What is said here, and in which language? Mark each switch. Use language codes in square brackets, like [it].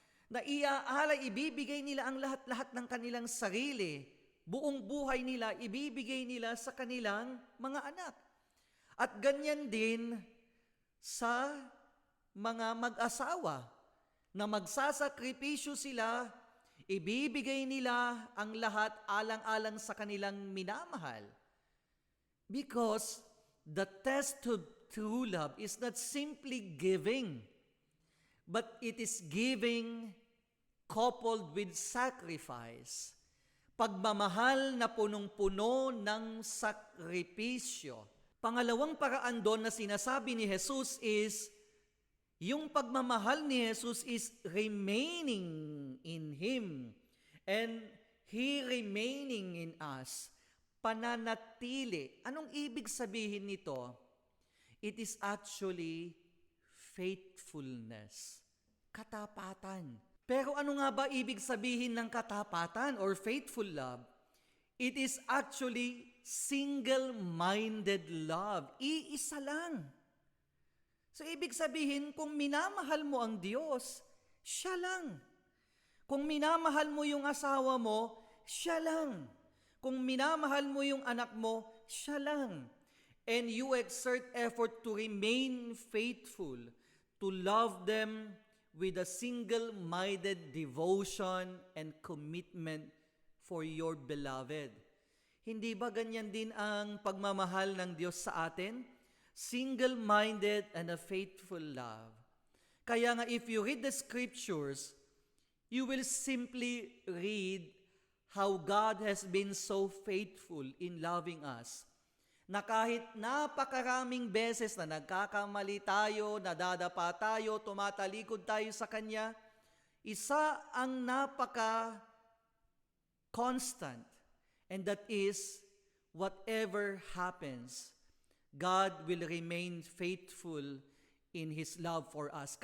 [tl] Na iaalay, ibibigay nila ang lahat-lahat ng kanilang sarili, buong buhay nila, ibibigay nila sa kanilang mga anak. At ganyan din sa mga mag-asawa na magsasakripisyo sila, ibibigay nila ang lahat alang-alang sa kanilang minamahal. [en] Because the test to true love is not simply giving, but it is giving coupled with sacrifice. [tl] Pagmamahal na punong-puno ng sakripisyo. Pangalawang paraan doon na sinasabi ni Jesus is, yung pagmamahal ni Jesus is [en] remaining in Him and He remaining in us. [tl] Pananatili. Anong ibig sabihin nito? [en] It is actually faithfulness. [tl] Katapatan. Pero ano nga ba ibig sabihin ng katapatan [en] or faithful love? It is actually single-minded love. [tl] Iisa lang. So, ibig sabihin, kung minamahal mo ang Diyos, siya lang. Kung minamahal mo yung asawa mo, siya lang. Kung minamahal mo yung anak mo, siya lang. [en] And you exert effort to remain faithful, to love them with a single-minded devotion and commitment for your beloved. [tl] Hindi ba ganyan din ang pagmamahal ng Diyos sa atin? [en] Single-minded and a faithful love. [tl] Kaya nga [en] if you read the scriptures, you will simply read how God has been so faithful in loving us. [tl] Na kahit napakaraming beses na nagkakamali tayo, nadadapa tayo, tumatalikod tayo sa Kanya, isa ang napaka-constant, [en] and that is, whatever happens, God will remain faithful in His love for us.